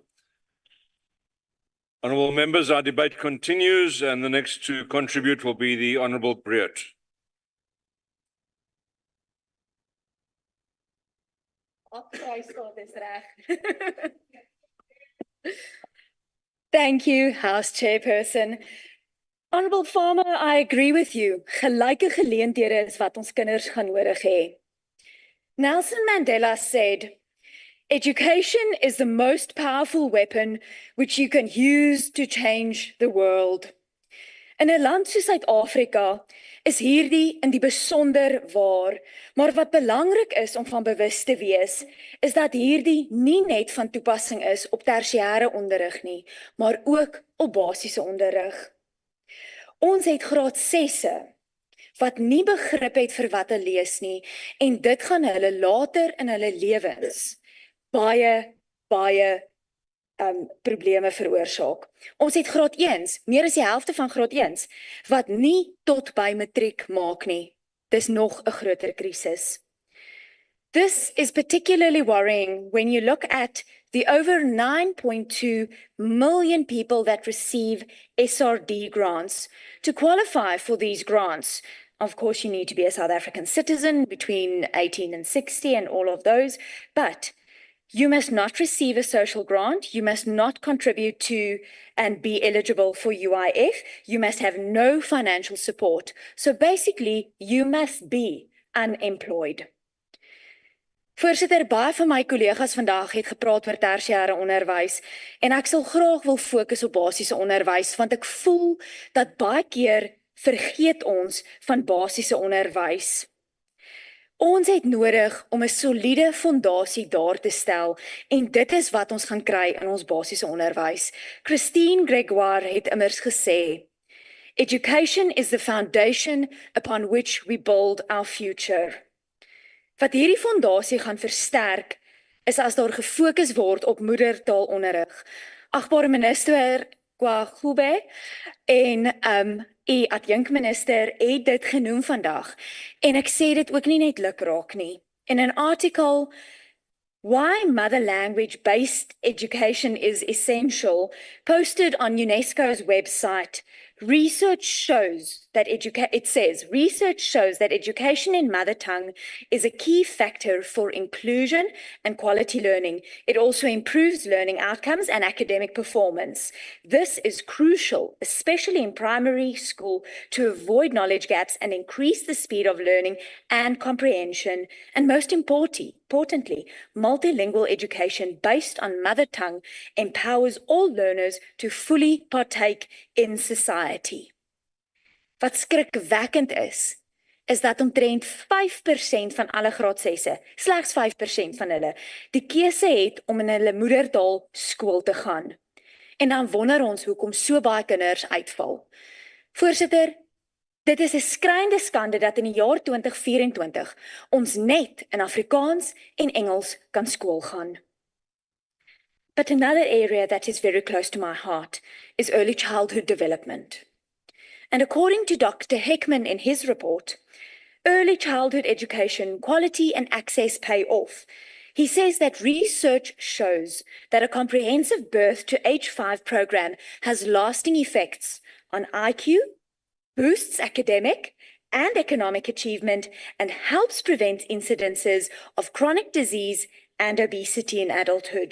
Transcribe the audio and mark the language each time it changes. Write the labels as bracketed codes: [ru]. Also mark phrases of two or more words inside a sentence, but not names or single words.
[en] Honourable members, our debate continues, and the next to contribute will be the Honourable Breert. Thank you, House Chairperson. Honourable Farmer, I agree with you. [af] Gelyke geleenthede is wat ons kinders gaan nodig hê. [en] Nelson Mandela said, "Education is the most powerful weapon which you can use to change the world." [af] In 'n land soos Suid-Afrika is hierdie in die besonder waar, maar wat belangrik is om van bewus te wees, is dat hierdie nie net van toepassing is op tersiêre onderrig nie, maar ook op basiese onderrig. Ons het graad 6e wat nie begrip het vir wat hulle lees nie, en dit gaan hulle later in hulle lewens baie probleme veroorsaak. Ons het graad 1s, meer as die helfte van graad 1s, wat nie tot by matriek maak nie. Dis nog 'n groter krisis. [en] This is particularly worrying when you look at the over 9.2 million people that receive SRD grants. To qualify for these grants, of course, you need to be a South African citizen between 18 and 60 and all of those, but you must not receive a social grant, you must not contribute to and be eligible for UIF, you must have no financial support. So basically, you must be unemployed. [af] Voorsitter, baie van my kollegas vandag het gepraat oor tersiêre onderwys en ek sal graag wil fokus op basiese onderwys want ek voel dat baie keer vergeet ons van basiese onderwys. Ons het nodig om 'n soliede fondasie daar te stel en dit is wat ons gaan kry in ons basiese onderwys. Christine Gregoire het immers gesê, [en] "Education is the foundation upon which we build our future." [af] Wat hierdie fondasie gaan versterk, is as daar gefokus word op moedertaalonderrig. Agbare minister Kwagube en adjunkminister het dit genoem vandag. En ek sê dit ook nie net lukraak nie. [en] In an article, "Why Mother Language-Based Education is Essential," posted on UNESCO's website, research shows that education in mother tongue is a key factor for inclusion and quality learning. It also improves learning outcomes and academic performance. This is crucial, especially in primary school, to avoid knowledge gaps and increase the speed of learning and comprehension. And most importantly, multilingual education based on mother tongue empowers all learners to fully partake in society. [af] Wat skrikwekkend is dat omtrent 5% van alle graad 6e, slegs 5% van hulle, die keuse het om in hulle moedertaal skool te gaan. En dan wonder ons hoekom so baie kinders uitval. Voorsitter, dit is 'n skrikende skande dat in die jaar 2024 ons net in Afrikaans en Engels kan skool gaan. [en] But another area that is very close to my heart is early childhood development. And according to Dr. Heckman in his report, early childhood education, quality and access pay off. He says that research shows that a comprehensive birth to age 5 program has lasting effects on IQ, boosts academic and economic achievement, and helps prevent incidences of chronic disease and obesity in adulthood.